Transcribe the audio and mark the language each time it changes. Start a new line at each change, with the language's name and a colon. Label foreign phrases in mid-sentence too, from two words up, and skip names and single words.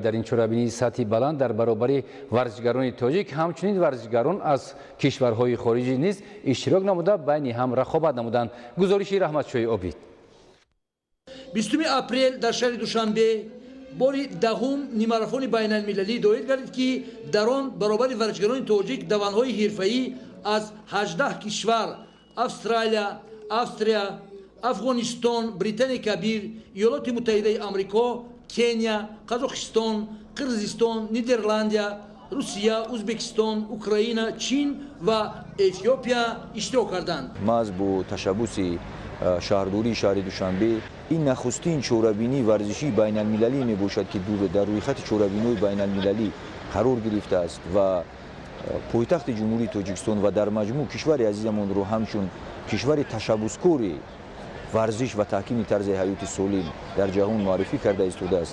Persian: در این چرابینی سطحی بلند در برابر ورزشگران تاجیک همچنین ورزشگران از کشورهای خارجی نیز اشتراک نموده بین هم رقابت نمودند. گزارشی رحمتشاه عابد. 20 اپریل در شهر دوشنبه باری دهم نیمه‌ماراتون بین المللی دایر گردید که در آن برابر ورزشگران تاجیک دوانهای حرفه‌ای از 18 کشور استرالیا،
Tajik: австрия, афғонистон, британия кабир, иёлоти муттаҳидаи амрико, кения, қазоқистон, қирғизистон, нидерландия, русия, ӯзбекистон, украина, чин ва эфиопия иштирок карданд. маз бо ташаббуси шаҳрдории шаҳри душанбе ин нахустин чорабинии варзишии байналмилалӣ мебошад ки дар рӯйхати чорабиниҳои байналмилалӣ қарор гирифтааст ва пойтахти ҷумҳурии тоҷикистон ва дар маҷмӯъ кишвари азизамонро ҳамчун кишвари ташаббускори варзиш ва таҳкими тарзи ҳаёти солим дар ҷаҳон муаррифӣ карда истодааст.